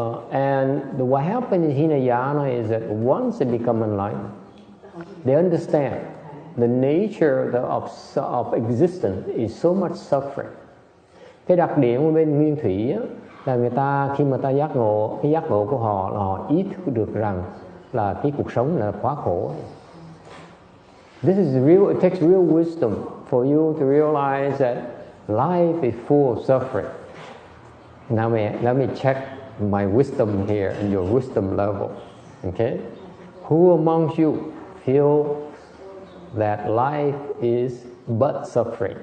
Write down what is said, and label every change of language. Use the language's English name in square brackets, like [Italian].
[English] And what happens in Hinayana is that once they become enlightened, they understand the nature of existence is so much suffering. [Vietnamese] Cái đặc điểm của bên Nguyên Thủy là khi mà ta giác ngộ, cái giác ngộ của họ là họ ý thức được rằng là cái cuộc sống là quá khổ. [English] This is real. It takes real wisdom for you to realize that life is full of suffering. Now let me check my wisdom here and your wisdom level. Okay, who amongst you feel that life is but suffering?